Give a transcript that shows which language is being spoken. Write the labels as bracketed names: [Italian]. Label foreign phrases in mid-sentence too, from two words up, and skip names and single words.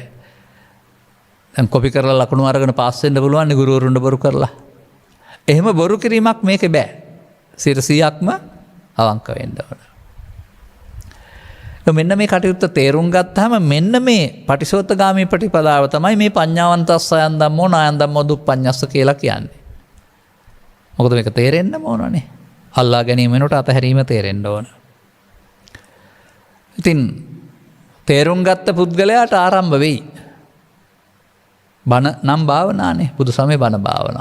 [Sinhala] දැන් කොපි කරලා ලකුණු අරගෙන පාස් වෙන්න පුළුවන් නේ ගුරුවරුන්ට බොරු කරලා. එහෙම බොරු කිරීමක් මේකේ බෑ. 100%ක්ම අවංක වෙන්න ඕන. මෙන්න මේ කටයුත්ත තේරුම් ගත්තාම මෙන්න මේ පටිසෝතගාමී ප්‍රතිපදාව තමයි මේ [Pali] පඤ්ඤාවන්තස්සයන් ධම්මෝ නායන් ධම්මෝ දුප්පඤ්ඤස්ස [Sinhala] කියලා කියන්නේ. මොකද මේක තේරෙන්න ඕනනේ. අල්ලා ගැනීම වෙනකොට අතහැරීම තේරෙන්න ඕන. ඉතින් තේරුම් ගත්ත පුද්ගලයාට ආරම්භ වෙයි. බණ නම් භාවනානේ. බුදු සමය බණ භාවනාව.